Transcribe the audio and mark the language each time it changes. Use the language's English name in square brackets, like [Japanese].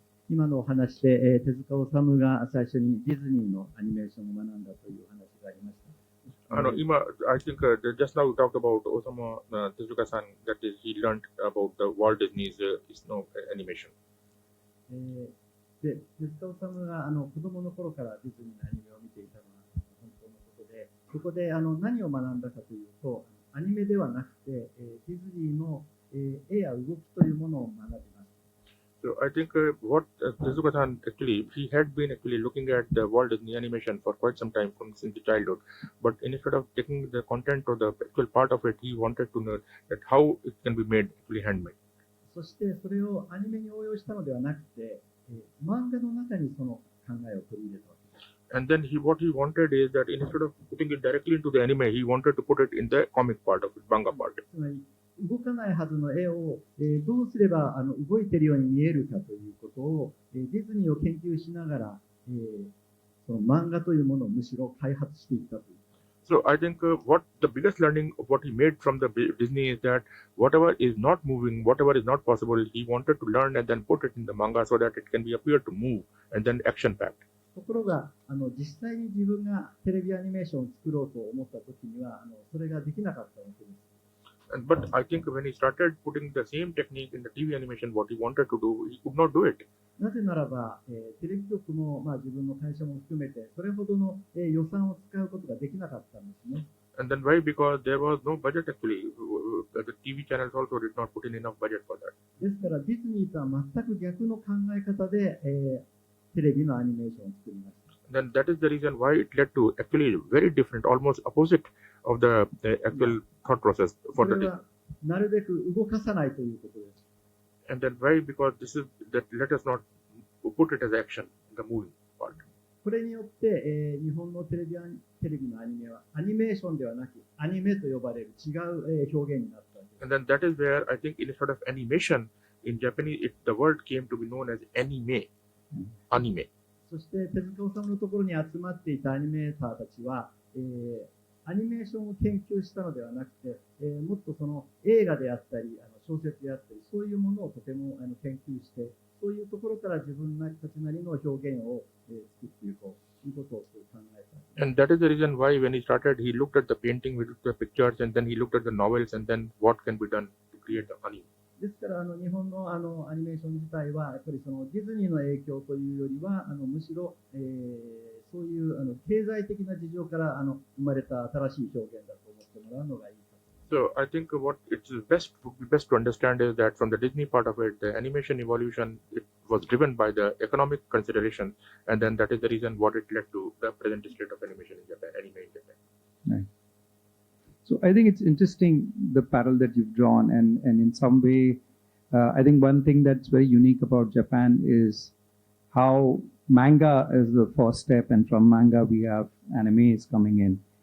[Japanese] 今のお話で、手塚治虫が最初にディズニーのアニメーションを学んだという話がありました。 [English] I think just now we talked about Osamu Tezuka-san, that is, he learned about the Walt Disney's animation. [Japanese] で、手塚治虫が子供の頃からディズニーのアニメを見ていたのは本当のことで、そこで何を学んだかというと、アニメではなくて、ディズニーの絵や動きというものを学びました。 [English] So I think what Tezuka-san actually, he had been actually looking at the Walt Disney animation for quite some time since the childhood, but instead of taking the content or the actual part of it, he wanted to know that how it can be made actually handmade. [Japanese] そしてそれをアニメに応用したのではなくて、漫画の中にその考えを取り入れたわけです。 [English] And then what he wanted is that instead of putting it directly into the anime, he wanted to put it in the comic part of it, manga part. [Japanese] つまり動かないはずの絵を、どうすれば動いているように見えるかということを、ディズニーを研究しながら、その漫画というものをむしろ開発していったという。 [English] So I think what the biggest learning of what he made from the Disney is that whatever is not moving, whatever is not possible, he wanted to learn and then put it in the manga so that it can be appear to move and then action packed. [Japanese] ところが実際に自分がテレビアニメーションを作ろうと思った時にはそれができなかったわけです。 [English] But I think when he started putting the same technique in the TV animation, what he wanted to do, he could not do it. [Japanese] なぜならば、テレビ局も、自分の会社も含めて、それほどの、予算を使うことができなかったんですね。 [English] And then why? Because there was no budget actually. The TV channels also did not put in enough budget for that. [Japanese] ですから、ディズニーとは全く逆の考え方で、テレビのアニメーションを作りました。 [English] Then that is the reason why it led to actually very different, almost opposite of the actual thought process for the. [Japanese] なるべく動かさないということです。 [English] And then why? Because this is that let us not put it as action, the moving part. [Japanese] これによって、日本のテレビのアニメはアニメーションではなくアニメと呼ばれる違う、表現になったわけです。 [English] And then that is where I think instead of animation in Japanese, the word came to be known as anime. Anime. [Japanese] そして手塚治虫のところに集まっていたアニメーターたちは、アニメーションを研究したのではなくて、もっとその映画であったり、小説であったり、そういうものをとても研究して、そういうところから自分たちなりの表現を作っていこうということを考えた。 [English] And that is the reason why when he started, he looked at the painting, we looked at the pictures, and then he looked at the novels, and then what can be done to create the honey. [Japanese] ですから日本のアニメーション自体はやっぱりそのディズニーの影響というよりはむしろ、そういう経済的な事情から生まれた新しい表現だと思ってもらうのがいいかと。 [English] So I think what it's would be best to understand is that from the Disney part of it, the animation evolution, it was driven by the economic consideration, and then that is the reason what it led to the present state of animation in Japan, anime in Japan. Right. So I think it's interesting the parallel that you've drawn, and in some way, I think one thing that's very unique about Japan is how manga is the first step, and from manga we have animes coming in.